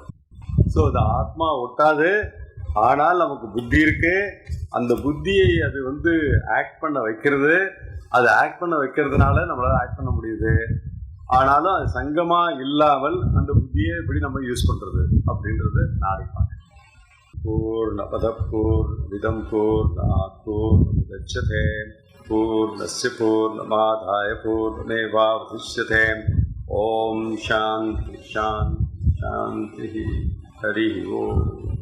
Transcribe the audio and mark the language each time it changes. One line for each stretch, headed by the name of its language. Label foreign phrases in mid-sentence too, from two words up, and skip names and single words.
Tamil: ஸோ அது ஆத்மா ஒட்டாது, ஆனால் நமக்கு புத்தி இருக்கு. அந்த புத்தியை அது வந்து ஆக்ட் பண்ண வைக்கிறது. அது ஆக்ட் பண்ண வைக்கிறதுனால நம்மளால ஆக்ட் பண்ண முடியுது. ஆனாலும் அது சங்கமா இல்லாமல் அந்த புத்தியை எப்படி நம்ம யூஸ் பண்றது அப்படின்றது நாளைக்கு.
Sanskrit: पूर्णमद पूर्णमिदं पूर्णात् पूर्णमुदच्यते पूर्णस्य पूर्णमादाय पूर्णमेवावशिष्यते. ॐ शान्ति शान्ति शान्ति. हरि ॐ.